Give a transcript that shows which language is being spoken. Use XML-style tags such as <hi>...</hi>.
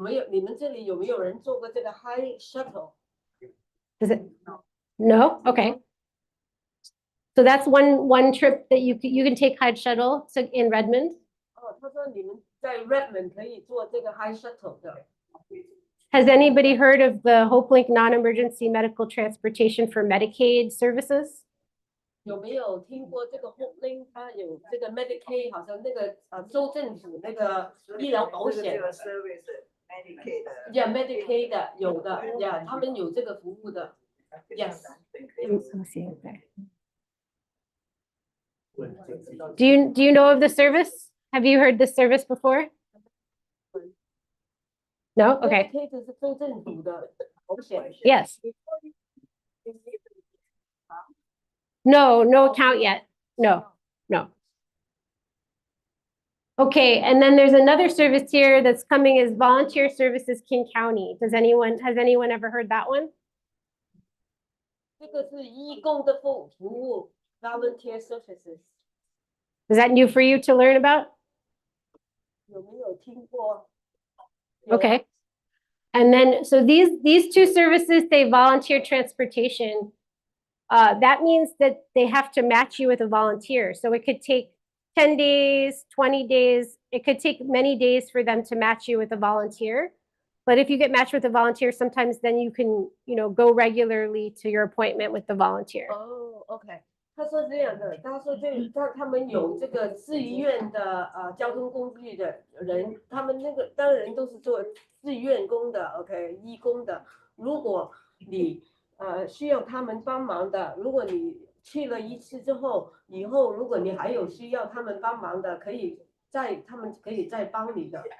<zh>你们这里有没有人坐过这个 High Shuttle？</zh> <en>Does it? No? Okay. So that's one trip that you can take Hyde shuttle in Redmond.</en> <zh>他说你们在 Redmond 可以坐这个 High Shuttle 的。</zh> <en>Has anybody heard of the HopeLink non-emergency medical transportation for Medicaid services?</en> <zh>有没有听过这个 HopeLink？ 它有这个 Medicaid， 好像那个州政府那个医疗保险。这个 service Medicaid 的。 Yeah, Medicaid 的有的 ，Yeah， 他们有这个服务的。</zh> <en>Yes. Let's see there. Do you know of the service? Have you heard this service before? No? Okay.</en> <zh>Medicaid 是州政府的保险。</zh> <en>Yes. No, no account yet. No, no. Okay, and then there's another service here that's coming is Volunteer Services King County. Has anyone ever heard that one?</en> <zh>这个是义工的服务 volunteer services，</zh> <en>Is that new for you to learn about?</en> <zh>有没有听过？</zh> <en>Okay. And then, so these two services say volunteer transportation. That means that they have to match you with a volunteer. So it could take 10 days, 20 days. It could take many days for them to match you with a volunteer. But if you get matched with a volunteer, sometimes then you can, go regularly to your appointment with the volunteer.</en> <zh>哦，OK，他说这样的，他说他们有这个自愿的交通工具的人，他们那个当然都是做志愿工的 ，OK， 义工的。如果你需要他们帮忙的，如果你去了一次之后，以后如果你还有需要他们帮忙的，他们可以再帮你的。</zh>